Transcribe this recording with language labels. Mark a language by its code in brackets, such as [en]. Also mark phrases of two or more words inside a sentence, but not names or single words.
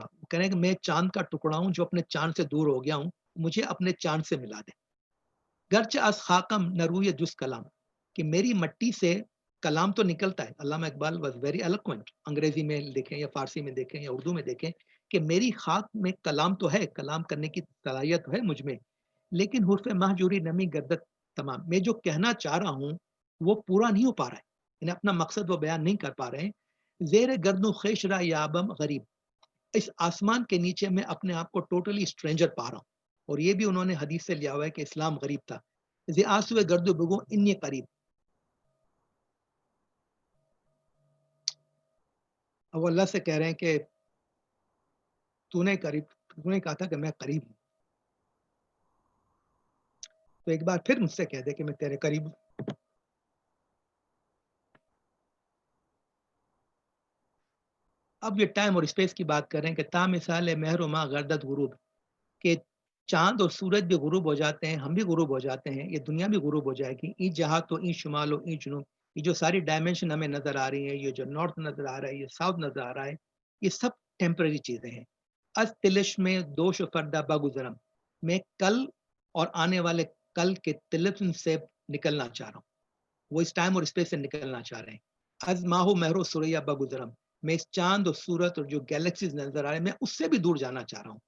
[ur] کہہ رہے ہیں کہ میں چاند کا ٹکڑا ہوں جو اپنے چاند سے دور ہو گیا ہوں, مجھے اپنے چاند سے ملا دے. [fa] گرچہ از خاکم نہ روی جس کلام, [ur] کہ میری مٹی سے کلام تو نکلتا ہے. علامہ اقبال [en] was very eloquent. [ur] انگریزی میں دیکھیں یا فارسی میں دیکھیں یا اردو میں دیکھیں کہ میری خاک میں کلام تو ہے, کلام کرنے کی صلاحیت تو ہے مجھ میں, لیکن [fa] حرف مہجوری نمی گردت تمام. [ur] میں جو کہنا چاہ رہا ہوں وہ پورا نہیں ہو پا رہا ہے, یعنی اپنا مقصد وہ بیان نہیں کر پا رہے ہیں. [fa] زیر گردن خیش را یابم غریب, [ur] اس آسمان کے نیچے میں اپنے آپ کو [en] totally stranger [ur] پا رہا ہوں. اور یہ بھی انہوں نے حدیث سے لیا ہوا ہے کہ اسلام غریب تھا. [fa] زی آسو گرد و بگو انی قریب. [ur] اب اللہ سے کہہ رہے ہیں کہ تو نے کہا تھا کہ میں قریب ہوں, تو ایک بار پھر مجھ سے کہہ دے کہ میں تیرے قریب ہوں. اب یہ ٹائم اور اسپیس کی بات کر رہے ہیں کہ [fa] تا مثال مہر و ماں گردت غروب, [ur] کہ چاند اور سورج بھی غروب ہو جاتے ہیں, ہم بھی غروب ہو جاتے ہیں, یہ دنیا بھی غروب ہو جائے گی. [fa] ای جہاں تو ای شمال و ای جنوب, [ur] یہ جو ساری ڈائمنشن ہمیں نظر آ رہی ہے, یہ جو نارتھ نظر آ رہا ہے, یہ ساؤتھ نظر آ رہا ہے, یہ سب ٹیمپریری چیزیں ہیں. [fa] از تلسم میں دوش فردا بگذرم, [ur] میں کل اور آنے والے کل کے طلسم سے نکلنا چاہ رہا ہوں، وہ اس ٹائم اور اسپیس سے نکلنا چاہ رہے ہیں. [fa] از ماہ و مہر و ثریا بگذرم, [ur] میں اس چاند اور سورت اور جو گیلیکسیز نظر آ رہے ہیں میں اس سے بھی دور جانا چاہ رہا ہوں.